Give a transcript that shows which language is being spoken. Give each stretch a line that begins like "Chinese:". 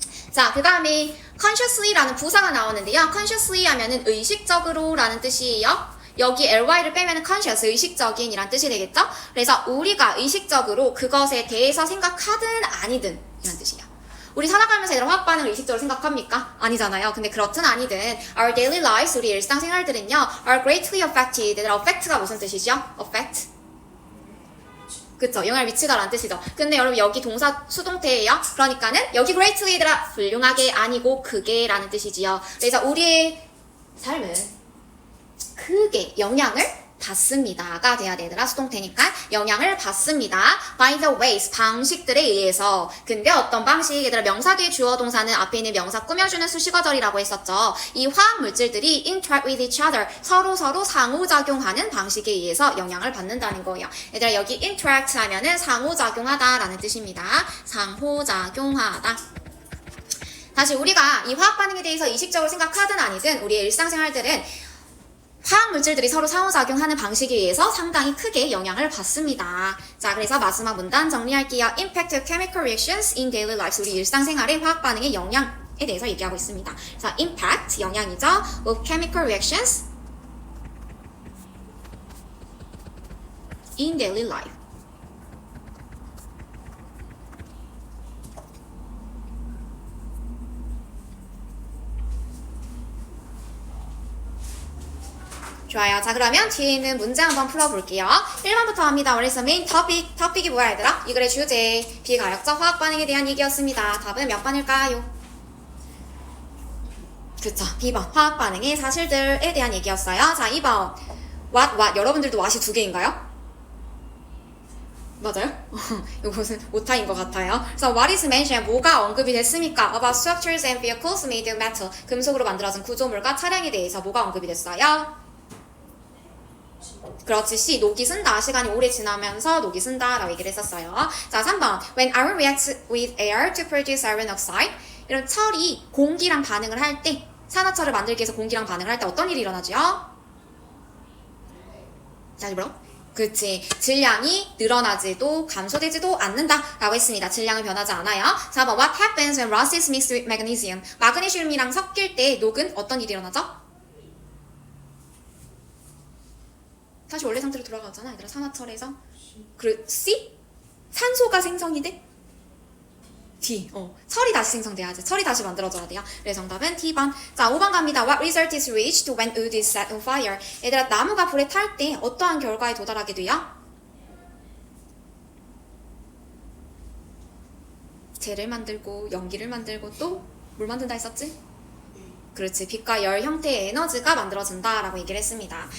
Korean: 자, 그 다음에 consciously라는 부사가 나오는데요. consciously 하면은 의식적으로 라는 뜻이에요. 여기 ly를 빼면은 conscious, 의식적인 이란 뜻이 되겠죠? 그래서 우리가 의식적으로 그것에 대해서 생각하든 아니든 이란 뜻이에요. 우리 살아가면서 얘들아 화학 반응을 의식적으로 생각합니까? 아니잖아요. 근데 그렇든 아니든
English: our daily lives,
Korean: 우리 일상생활들은요
English: are greatly affected.
Korean: 얘들아 affect가 무슨 뜻이죠? affect. 그쵸? 영향을 미치다라는 뜻이죠. 근데 여러분 여기 동사 수동태예요. 그러니까는 여기 greatly 얘들아 훌륭하게 아니고 크게 라는 뜻이지요. 그래서 우리의 삶은 크게 영향을 받습니다가 돼야 되더라. 수동태니까 영향을 받습니다.
English: by the ways,
Korean: 방식들에 의해서. 근데 어떤 방식? 얘들아 명사 뒤에 주어 동사는 앞에 있는 명사 꾸며주는 수식어절이라고 했었죠. 이 화학 물질들이
English: interact with each other,
Korean: 서로 상호작용하는 방식에 의해서 영향을 받는다는 거예요. 얘들아 여기 interact 하면은 상호작용하다 라는 뜻입니다. 상호작용하다. 다시 우리가 이 화학 반응에 대해서 의식적으로 생각하든 아니든 우리의 일상생활들은 화학 물질들이 서로 상호작용하는 방식에 의해서 상당히 크게 영향을 받습니다. 자, 그래서 마지막 문단 정리할게요.
English: Impact of chemical reactions in daily lives.
Korean: 우리 일상생활의 화학 반응의 영향에 대해서 얘기하고 있습니다. 자, impact, 영향이죠.
English: of chemical reactions in daily life.
Korean: 좋아요. 자, 그러면 뒤에 있는 문제 한번 풀어볼게요. 1번부터 합니다.
English: What is the main topic?
Korean: 토픽이 뭐야, 얘들아? 이 글의 주제, 비가역적 화학 반응에 대한 얘기였습니다. 답은 몇 번일까요? 그쵸. B번. 화학 반응의 사실들에 대한 얘기였어요. 자, 2번. What. 여러분들도 what이 두 개인가요? 맞아요? 이것은 오타인 것 같아요. 그래서
English: what is mentioned,
Korean: 뭐가 언급이 됐습니까?
English: About structures and vehicles made of metal.
Korean: 금속으로 만들어진 구조물과 차량에 대해서 뭐가 언급이 됐어요? 그렇지. C. 녹이 쓴다. 시간이 오래 지나면서 녹이 쓴다 라고 얘기를 했었어요. 자, 3번.
English: When iron reacts with air to produce iron oxide.
Korean: 이런 철이 공기랑 반응을 할 때, 산화철을 만들기 위해서 공기랑 반응을 할 때 어떤 일이 일어나죠? 자, 뭐라고? 그치. 질량이 늘어나지도 감소되지도 않는다 라고 했습니다. 질량은 변하지 않아요. 4번.
English: What happens when rust is mixed with magnesium?
Korean: 마그네슘이랑 섞일 때 녹은 어떤 일이 일어나죠? 다시 원래 상태로 돌아가잖아. 얘들아, 산화철에서. C? 산소가 생성이 돼? D. 철이 다시 생성돼야지. 철이 다시 만들어져야 돼요. 그래서 정답은 T번. 자, 5번 갑니다.
English: What result is reached when wood is set on fire?
Korean: 얘들아, 나무가 불에 탈 때 어떠한 결과에 도달하게 돼요? 재를 만들고 연기를 만들고 또 뭘 만든다 했었지? 그렇지. 빛과 열 형태의 에너지가 만들어진다 라고 얘기를 했습니다.